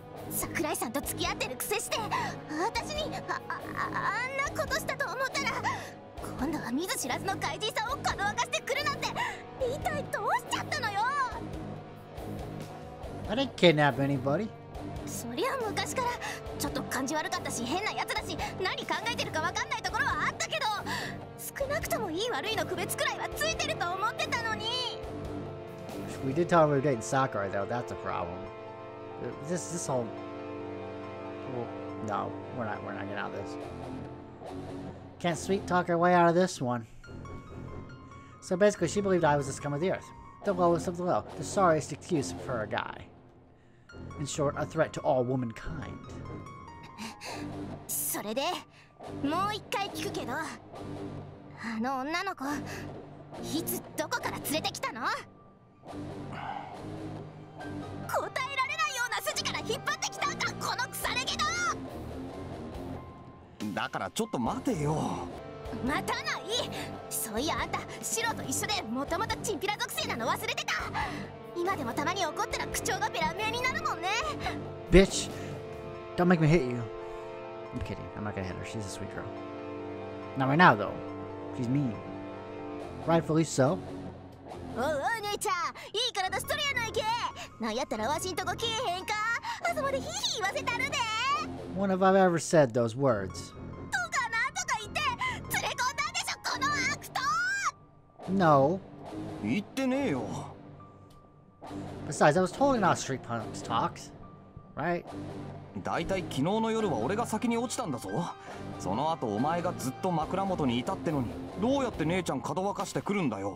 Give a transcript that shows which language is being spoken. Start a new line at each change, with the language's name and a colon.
Japanese: 桜井さんと付き合ってるくせして私にあんなことしたと思ったら今度は見ず知らずの怪人さんをかどわかしてくるなんて一体どうしちゃったのよ。
English: I didn't kidnap anybody.
Japanese: そりゃ昔からちょっと感じ悪かったし変なやつだし何考えてるかわかんないところはあったけど少なくともいい悪いの区別くらいはついてると思ってたのに。
English: We did tell her we were dating Sakurai though. That's a problem. This whole. Well, no, we're not getting out of this. Can't sweet talk our way out of this one. So basically, she believed I was the scum of the earth. The lowest of the low. The sorriest excuse for a guy. In short, a threat to all womankind.
Japanese: それでもう一回聞くけど、あの女の子いつどこから連れてきたの？答えられないような筋から引っ張ってきたんか、この腐れ毛だ。だからちょっと待てよ。待たない。そういやあんたシロと一緒でもともとチンピラ属性なの忘れてた。今でもたまに怒ったら口調がベラメになるもんね。
English: Bitch! Don't make me hit you. I'm kidding. I'm not gonna hit her. She's a sweet girl. Not right now, though. She's mean. Rightfully so.
Japanese: おうおう姉ちゃん、いい体しとるやないけ。なんやったらわしんとこ来えへんか。あそこでヒーヒー言わせたるで。
English: When have I ever said those words?
Japanese: とかなんとか言って連れ込んだんでしょ、この悪党。
English: No.
Japanese: 言ってねえよ。
English: Besides, that was totally not street punks talks. Right?
Japanese: だいたい昨日の夜は俺が先に落ちたんだぞ。その後お前がずっと枕元にいたってのに、どうやって姉ちゃんかどわかしてくるんだよ。